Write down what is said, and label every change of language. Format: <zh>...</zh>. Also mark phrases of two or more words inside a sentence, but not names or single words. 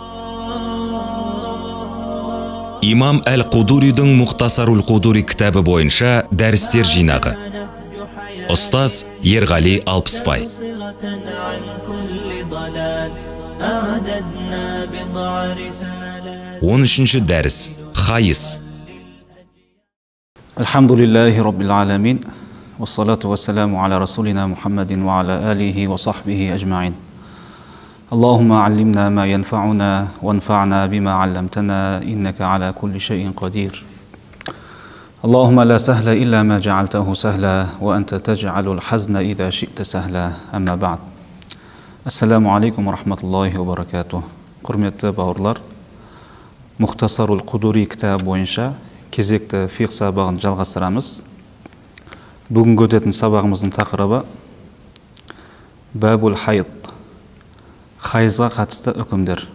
<kk>Имам Әл-Қудуридің Мұхтасарул Қудури кітабы бойынша дәрістер жинағы. Ұстаз Ерғали Алпысбай. 13-ші дәріс. Хайыз.</kk> <ar>الحمد لله رب العالمين. والصلاة والسلام على رسولنا محمد وعلى آله وصحبه أجمعين. اللهم علمنا ما ينفعنا وانفعنا بما علمتنا إنك على كل شيء قدير. اللهم لا سهل إلا ما جعلته سهلا وأنت تجعل الحزن إذا شئت سهلا. أما بعد. السلام عليكم ورحمة الله وبركاته.</ar> <kk>Құрметті бауырлар, Мұхтасарул Қудури кітабы бойынша кезекті фиқ сабағын жалғастырамыз. Бүгінгі өтетін сабағымыздың тақырыбы</kk> <ar>باب الحيض,</ar> <kk>хайызға қатысты үкімдер.</kk>